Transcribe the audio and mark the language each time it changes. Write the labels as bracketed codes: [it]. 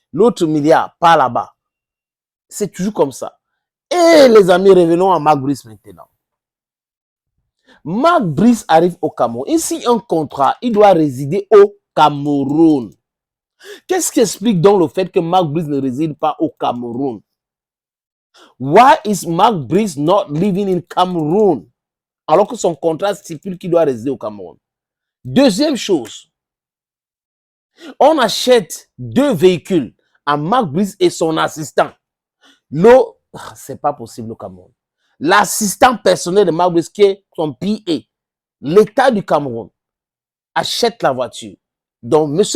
[fr] L'autre milliard part là-bas. C'est toujours comme ça. Et les amis, revenons à Marc Brice maintenant. Marc Brice arrive au Cameroun. Ici, un contrat, il doit résider au Cameroun. Qu'est-ce qui explique donc le fait que Marc Brice ne réside pas au Cameroun? [en] Why is Marc Brice not living in Cameroon? [fr] Alors que son contrat stipule qu'il doit résider au Cameroun. Deuxième chose, on achète 2 véhicules à Marc Brice et son assistant. C'est pas possible au Cameroun. L'assistant personnel de Marc Brice, qui est son PA, l'État du Cameroun, achète la voiture. Donc, M.